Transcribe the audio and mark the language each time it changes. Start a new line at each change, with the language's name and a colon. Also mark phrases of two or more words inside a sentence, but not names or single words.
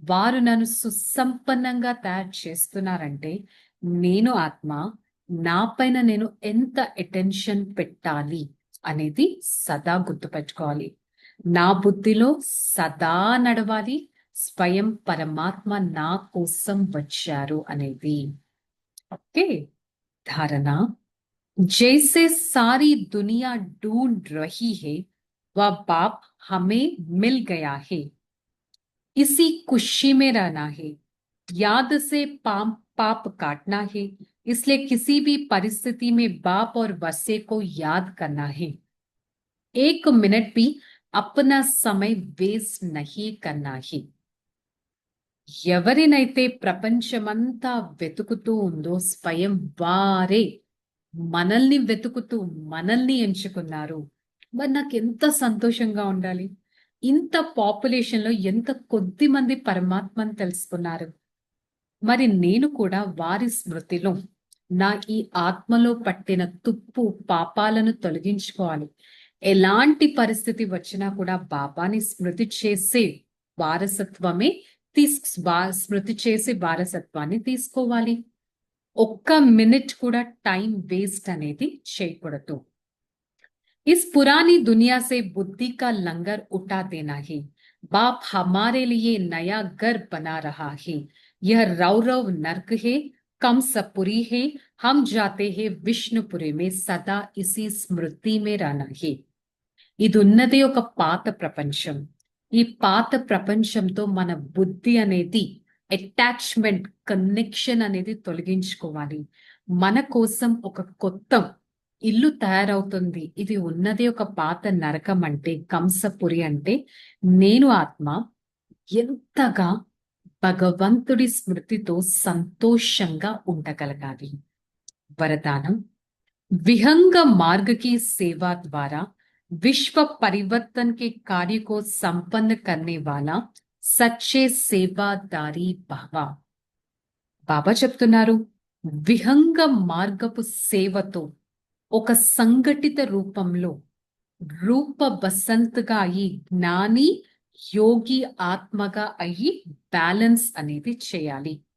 Telugu: వారు నన్ను సుసంపన్నంగా తయారు చేస్తున్నారంటే నేను ఆత్మ నాపైన నేను ఎంత అటెన్షన్ పెట్టాలి అనేది సదా గుర్తుపెట్టుకోవాలి. నా బుద్ధిలో సదా నడవాలి స్వయం పరమాత్మ నా కోసం వచ్చారు అనేది. ఓకే,
Hindi: धारणा, जैसे सारी दुनिया ढूंढ रही है वह बाप हमें मिल गया है, इसी खुशी में रहना है, याद से पाप काटना है, इसलिए किसी भी परिस्थिति में बाप और वसे को याद करना है, एक मिनट भी अपना समय वेस्ट नहीं करना है.
Telugu: ఎవరినైతే ప్రపంచమంతా వెతుకుతూ ఉందో స్వయం వారే మనల్ని వెతుకుతూ మనల్ని ఎంచుకున్నారు. మరి నాకు ఎంత సంతోషంగా ఉండాలి. ఇంత పాపులేషన్ లో ఎంత కొద్ది మంది పరమాత్మను తెలుసుకున్నారు. మరి నేను కూడా వారి స్మృతిలో నా ఈ ఆత్మలో పట్టిన తుప్పు పాపాలను తొలగించుకోవాలి. ఎలాంటి పరిస్థితి వచ్చినా కూడా బాబాని స్మృతి చేసే వారసత్వమే స్మృతి చేసి వారసత్వాన్ని తీసుకోవాలి. ఒక్క మినిట్ కూడా
English: time waste
Telugu: అనేది చేయకూడదు.
Hindi: इस पुरानी दुनिया से बुद्धि का लंगर उठा देना है, बाप हमारे लिए नया घर बना रहा है, यह रौरव नर्क है, कंसपुरी है, हम जाते हैं विष्णुपुरी में, सदा इसी स्मृति में रहना है.
Telugu: ఇది ఉన్నది ఒక పాత ప్రపంచం. ఈ పాత ప్రపంచంతో మన బుద్ధి అనేది
English: attachment connection
Telugu: అనేది తొలగించుకోవాలి. మన కోసం ఒక కొత్త ఇల్లు తయారవుతుంది. ఇది ఉన్నది ఒక పాత నరకం అంటే కంసపురి అంటే నేను ఆత్మ ఎంతగా భగవంతుడి స్మృతితో సంతోషంగా ఉండగలగాలి.
Hindi: వరదానం, विहंग मार्ग की सेवा द्वारा विश्व परिवर्तन के कार्य को संपन्न करने वाला सच्चे सेवादारी भव.
Telugu: బాబా చెప్తున్నారు, విహంగ మార్గపు సేవతో ఒక సంఘటిత రూపంలో రూప బసంత్గా అయ్యి జ్ఞాని యోగి ఆత్మగా అయ్యి బ్యాలెన్స్ అనేది చేయాలి.